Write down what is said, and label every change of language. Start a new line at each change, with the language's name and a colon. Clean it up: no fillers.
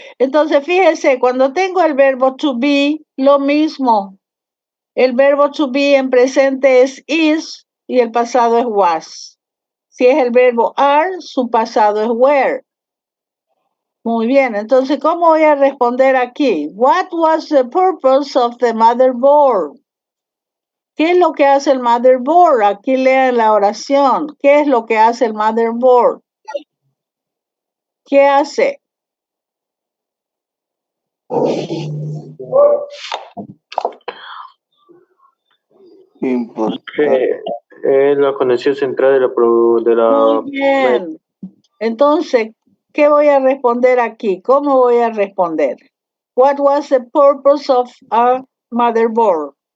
Spanish: Entonces, fíjese, cuando tengo el verbo to be, lo mismo. El verbo to be en presente es is y el pasado es was. Si es el verbo are, su pasado es were. Muy bien, entonces, ¿cómo voy a responder aquí?
English: What was the purpose of the motherboard?
Spanish: ¿Qué es lo que hace el motherboard? Aquí lean la oración. ¿Qué es lo que hace el motherboard? ¿Qué hace? Importante. Es la conexión central de Muy bien. Entonces, ¿qué voy a responder aquí? ¿Cómo voy a responder?
English: What was the purpose of a motherboard?